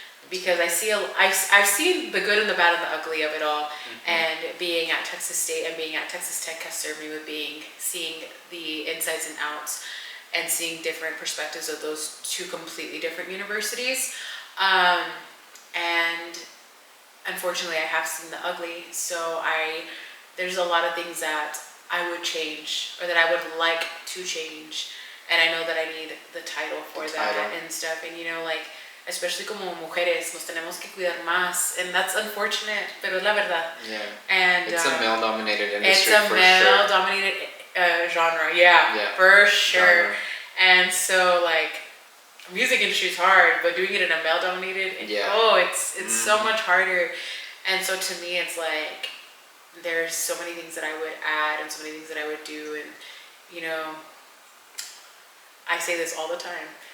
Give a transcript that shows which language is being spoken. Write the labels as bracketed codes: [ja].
[en] Because I've seen the good and the bad and the ugly of it all, and being at Texas State and being at Texas Tech has served me with seeing the insides and outs, and seeing different perspectives of those two completely different universities. And unfortunately, I have seen the ugly. So there's a lot of things that I would change, or that I would like to change, and I know that I need the title for that and stuff. And like, especially [es] como mujeres, nos tenemos que cuidar más, [en] and that's unfortunate, [es] pero es la verdad. [en] Yeah. And it's a male-dominated industry. It's a male-dominated genre, for sure. Genre. And so, like, music industry is hard, but doing it in a male-dominated, it's so much harder. And so to me, it's like there's so many things that I would add and so many things that I would do, and I say this all the time.